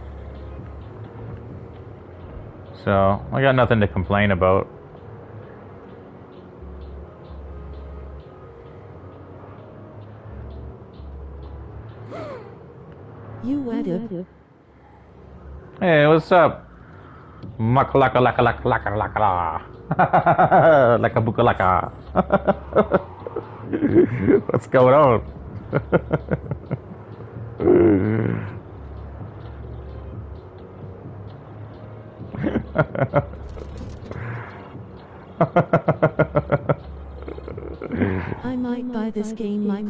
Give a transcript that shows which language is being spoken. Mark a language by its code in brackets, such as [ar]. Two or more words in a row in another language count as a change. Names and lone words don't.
[en] So, I got nothing to complain about. You added. Hey, what's up? Makalaka laka laka laka laka la. Laka buka laka. What's going on? I might buy this game, Michael.